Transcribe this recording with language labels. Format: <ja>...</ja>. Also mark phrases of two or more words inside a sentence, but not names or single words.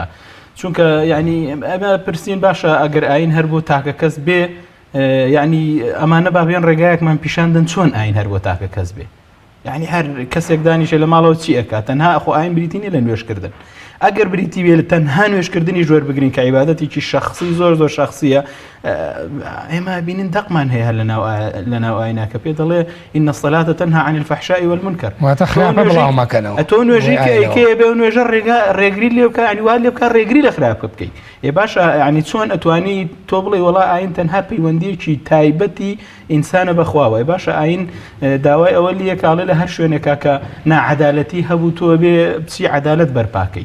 <ckb>چونکە یعنی ئەمە پرسیین باشە ئەگەر ئاین هەر بۆ تاکە کەس بێ، یعنی ئەمانە بابێن ڕێگایەکمان پیشاندن چۆن ئاین هەر بۆ تاکە کەس بێ. یعنی هەر کەسێک دانیشە لە ماڵەوە چی ئەکات؟ تەنها ئەخۆ ئاین بریتینی لە نوێشکردن. ئەگەر بریتی بێ لە تەنها نوێشکردنی ژۆر بگرین کە عیبادەتێکی شخصی زۆر شخصیە، ئێمە بینین دەقمان هەیە لە ناو ئایناکە پێ دەڵێ</ckb> <ar>ئین الصلاة تنهى عن الفحشاء والمنكر.</ar> <ckb>واتە خراپە بڵاو مەکەنەوە. ئەتۆ نوێژی کە ئەیکەیە بێ و نوێژە ڕێگری لێ بکە، یعنی وا لێ بکە ڕێگری لە خراپە بکەیت. باشە یعنی چۆن ئەتوانی تۆ بڵێ وەڵا ئاین تەنها پەیوەندیەکی تایبەتی ئینسانە بەخواوە. باشە ئاین داوای ئەوە لێ کاڵێ لە هەر شوێنێکا کە ناعەدالەتی هەبوو تۆ بێ بچی عەدالەت بەرپاکەی.</ckb>